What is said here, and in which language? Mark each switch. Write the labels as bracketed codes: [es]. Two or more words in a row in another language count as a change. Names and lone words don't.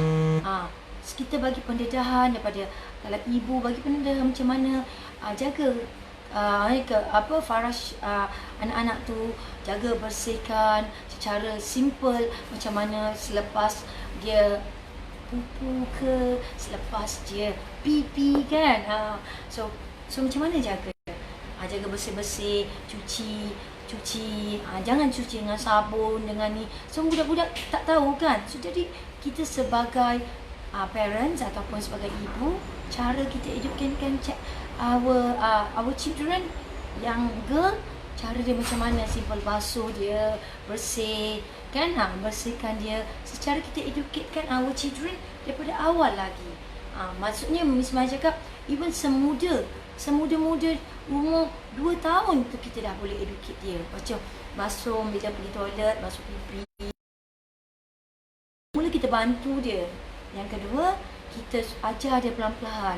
[ms] Kita bagi pendedahan daripada, kalau ibu bagi pendedahan macam mana jaga faraj anak-anak tu, jaga bersihkan secara simple, macam mana selepas dia pupu ke, selepas dia pipi kan. So macam mana jaga? Jaga bersih-bersih, cuci, jangan cuci dengan sabun, dengan ni. So budak-budak tak tahu kan. So jadi kita sebagai parents ataupun sebagai ibu, cara kita educatekan [en] our children [ms] yang girl, cara dia macam mana, simple basuh dia, bersih kan, bersihkan dia. Secara kita educatekan [en] our children [ms] daripada awal lagi. Maksudnya Miss Mai cakap even semuda umur 2 tahun tu kita dah boleh educate dia. Macam basuh bila pergi toilet, basuh pipi. Mula kita bantu dia. Yang kedua, kita ajar dia pelan-pelan.